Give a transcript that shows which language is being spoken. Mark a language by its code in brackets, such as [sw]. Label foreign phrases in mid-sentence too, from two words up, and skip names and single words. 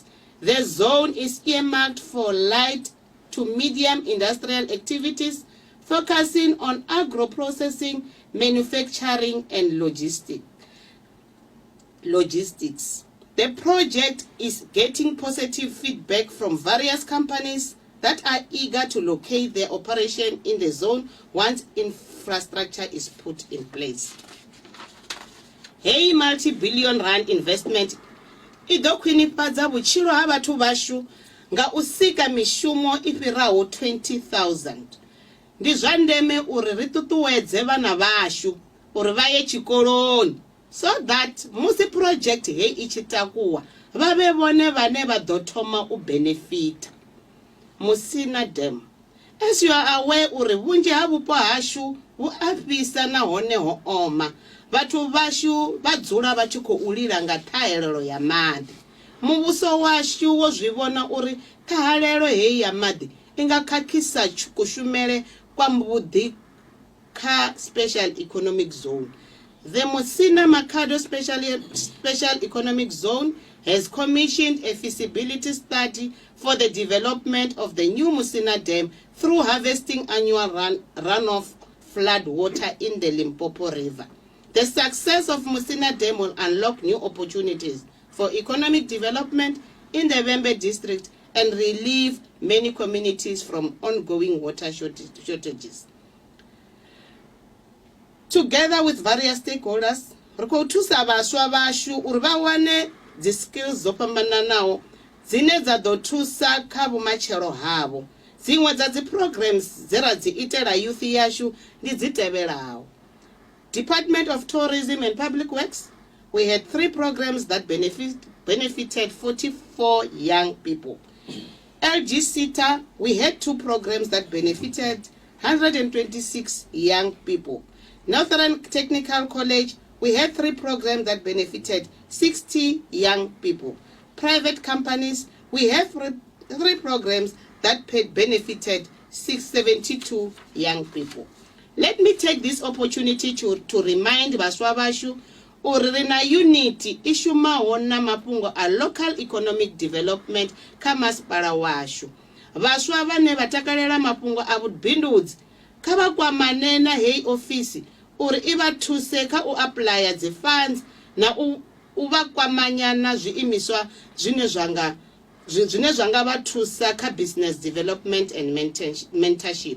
[en] The zone is earmarked for light to medium industrial activities, focusing on agro-processing, manufacturing, and logistics. The project is getting positive feedback from various companies that are eager to locate their operation in the zone once infrastructure is put in place. [ve] Hey, [en] multi-billion rand investment [ve] ido khwinifhadza vhutshilo ha vhathu vashu nga u sika mishumo i fhiraho 20,000. Ndi zwa ndeme uri ri ṱuṱuwedze vhana vashu uri vha ye tshikoloni [en] so that [ve] musi project hei i tshi takuwa vha vhone vhane vha ḓo thoma u benefita. Musina Dam. [en] As you are aware [ve] uri vhunzhi ha vhupo hashu vhu a fhisa nahone ho oma. Vhathu vashu vha dzula vha tshi khou lila nga ṱhahelelo ya maḓi. Muvhuso washu wo zwi vhona uri ṱhahelelo hei ya maḓi i nga khakhisa kushumele kwa mvhuḓi kha Special Economic Zone. [en] The Musina Makhado Special Economic Zone has commissioned a feasibility study for the development of the new Musina Dam through harvesting annual runoff flood water in the Limpopo River. The success of Musina Dam will unlock new opportunities for economic development in the Vembe district and relieve many communities from ongoing water shortages. Together with various stakeholders, [ve] ri khou thusa vhaswa vashu uri vha wane dzi skills dzo fhambananaho dzine dza ḓo thusa kha vhumatshelo havho. Dziṅwe dza dzi programs dze ra dzi itela youth yashu ndi dzi tevhelaho. [en] Department of Tourism and Public Works, we had 3 programs that benefited 44 young people. LG SITA, we had 2 programs that benefited 126 young people. Northern Technical College, we had 3 programs that benefited 60 young people. Private companies, we have 3 programs that benefited 672 young people. Let me take this opportunity to remind [ve] Baswa Bashu uri ri na unity i shumaho na mafhungo a [en] local economic development [ve] kha masipala washu. Vhaswa vhane vha takalela mafhungo a vhubindudzi kha vha kwamane na heyi ofisi uri i vha thuse kha u aplya dzi funds na u vha kwamanya na zwiimiswa zwine zwa nga vha thusa kha [en] business development and mentorship.